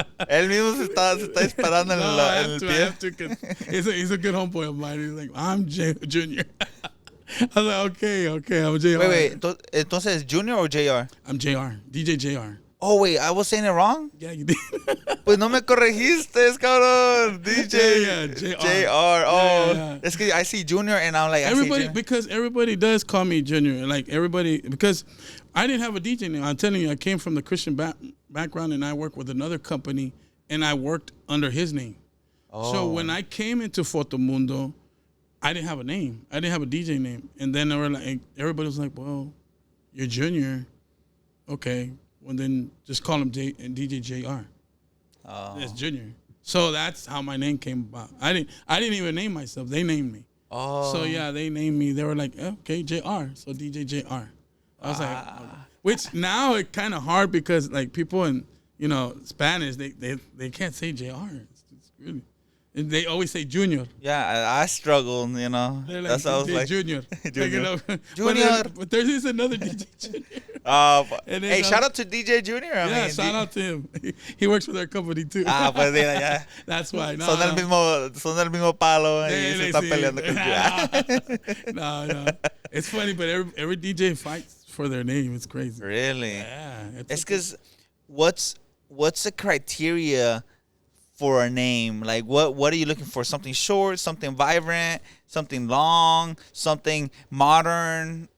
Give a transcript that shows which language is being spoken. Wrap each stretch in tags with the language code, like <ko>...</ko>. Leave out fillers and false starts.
<es>Él mismo se está disparando en el pie.</es> <en>I have to, 'cause he's a good homeboy of mine. He's like, I'm Junior. I was like, okay, I'm JR. Wait. Entonces, Junior or JR? I'm JR, DJ JR. Oh, wait, I was saying it wrong? Yeah, you did.</en> <es>Pues no me corregiste, cabrón.</es> <en>DJ JR. Oh, yeah. It's because I see Junior and I'm like, because everybody does call me Junior. Like everybody, because I didn't have a DJ name. I'm telling you, I came from the Christian background and I worked with another company and I worked under his name. Oh. So when I came into Fotomundo, I didn't have a name. I didn't have a DJ name. And then everybody was like, well, you're Junior. Okay. Well, then just call him DJ JR. Oh. That's Junior. So that's how my name came about. I didn't even name myself. They named me. Oh. So yeah, they named me. They were like, okay, JR. So DJ JR. I was like, okay. Which now it's kind of hard because like people in Spanish they can't say JR. It's really. And they always say Junior. Yeah, I struggle, They're like, that's how I was like. Junior. Junior. Junior. But there's another DJ Junior. Hey, shout out to DJ Junior. Yeah, shout out to him. He works with our company too.</en> <es>Pues mira, ya.</es> <en>That's why.</en> <es>Son del mismo palo y se están peleando con</es> <en>No. It's funny, but every DJ fights for their name. It's crazy. Really? Yeah. It's because what's the criteria for a name? Like what are you looking for? Something short, something vibrant, something long, something modern?</en>